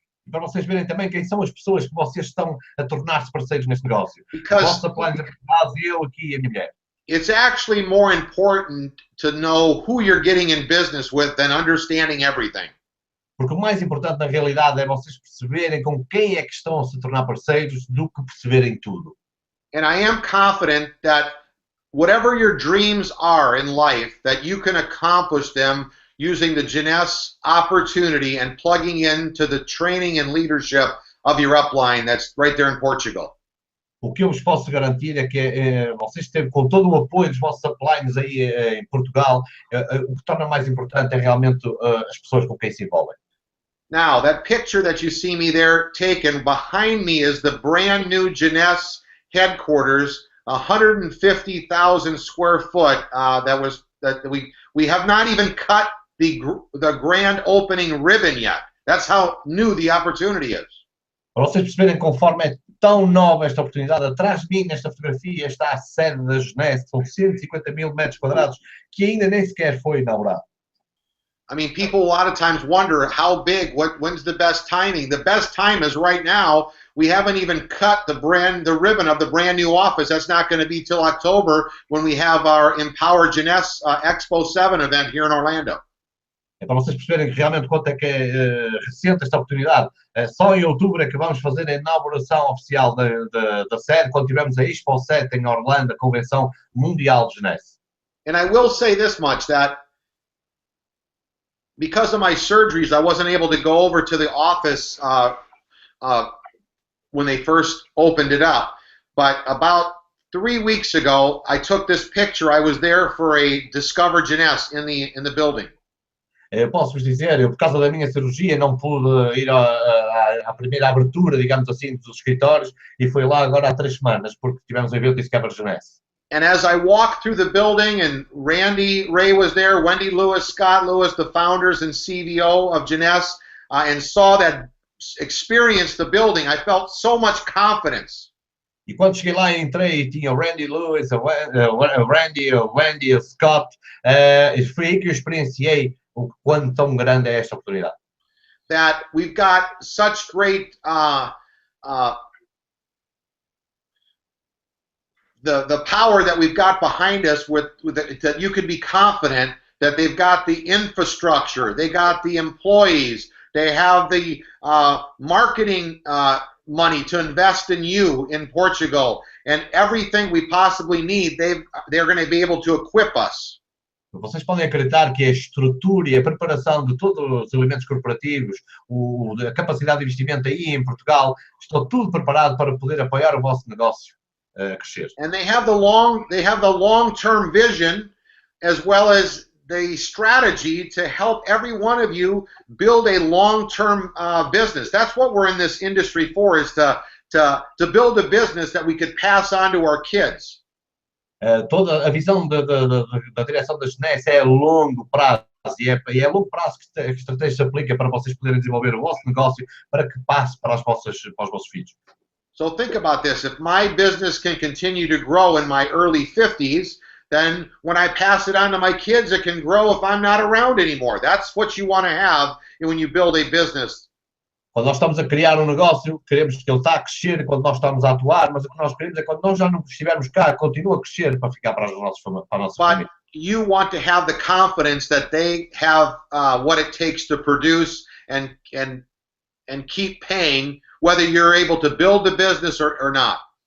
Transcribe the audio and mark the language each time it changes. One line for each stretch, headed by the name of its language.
Portuguese: Para vocês verem também quem são as pessoas que vocês estão a tornar-se parceiros neste negócio.
English: Because
Portuguese: a vossa plana de base, eu aqui e a minha mulher.
English: It's actually more important to know who you're getting in business with than understanding everything.
Portuguese: Porque o mais importante na realidade é vocês perceberem com quem é que estão a se tornar parceiros do que perceberem tudo.
English: And I am confident that whatever your dreams are in life, that you can accomplish them using the Jeunesse opportunity and plugging into the training and leadership of your upline that's right there in Portugal.
Portuguese: O que eu vos posso garantir é que vocês têm, com todo o apoio dos vossos uplines aí em Portugal, o que torna mais importante é realmente as pessoas com quem se envolvem.
English: Now, that picture that you see me there taken, behind me is the brand new Jeunesse headquarters 150,000 square foot that we have not even cut the grand opening ribbon yet. That's how new the opportunity is.
Portuguese: Para vocês perceberem conforme é tão nova esta oportunidade, atrás de mim nesta fotografia está a sede da Jeunesse, são 150 mil metros quadrados, que ainda nem sequer foi inaugurado.
English: I mean, people a lot of times wonder how big, when's the best timing? The best time is right now. We haven't even cut the ribbon of the brand new office. That's not going to be till October when we have our Empower Jeunesse Expo 7 event here in Orlando.
Portuguese: É para vocês perceberem realmente quanto é que é recente esta oportunidade. Só em outubro é que vamos fazer a inauguração oficial da sede, quando tivermos a Expo 7 em Orlando, a Convenção Mundial de Jeunesse.
English: And I will say this much, that because of my surgeries, I wasn't able to go over to the office when they first opened it up. But about 3 weeks ago, I took this picture. I was there for a Discover Jeunesse in the building.
Portuguese: Eu posso vos dizer, por causa da minha cirurgia, não pude ir à primeira abertura, digamos assim, dos escritórios, e fui lá agora há 3 semanas, porque tivemos um evento de Discover Jeunesse.
English: And as I walked through the building, and Randy Ray was there, Wendy Lewis, Scott Lewis, the founders and CVO of Jeunesse, and saw that, experienced the building, I felt so much confidence.
Portuguese: E quando cheguei lá, entrei e tinha o Randy Lewis, Randy, o Wendy, o Scott, e foi aí que eu experienciei o quão tão grande é esta oportunidade.
English: That we've got such great the power that we've got behind us that you can be confident that they've got the infrastructure, they got the employees, they have the marketing money to invest in you in Portugal, and everything we possibly need, they're going to be able to equip us.
Portuguese: Vocês podem acreditar que a estrutura e a preparação de todos os elementos corporativos, a capacidade de investimento aí em Portugal, está tudo preparado para poder apoiar o vosso negócio a crescer.
English: And they have the long-term vision as well as the strategy to help every one of you build a long-term business. That's what we're in this industry for, is to build a business that we could pass on to our kids.
Portuguese: Toda a visão da direção da Jeunesse é a longo prazo, e é a longo prazo que a estratégia se aplica para vocês poderem desenvolver o vosso negócio para que passe para os vossos filhos.
English: So think about this. If my business can continue to grow in my early 50s, then when I pass it on to my kids, it can grow if I'm not around anymore. That's what you want to have when you build a business.
Portuguese: Quando nós estamos a criar um negócio, queremos que ele está a crescer quando nós estamos a atuar, mas o que nós queremos é quando nós já não estivermos cá, continua a crescer para ficar para a nossa família.
English: You want to have the confidence that they have what it takes to produce and keep paying, whether you're able to build the business or not.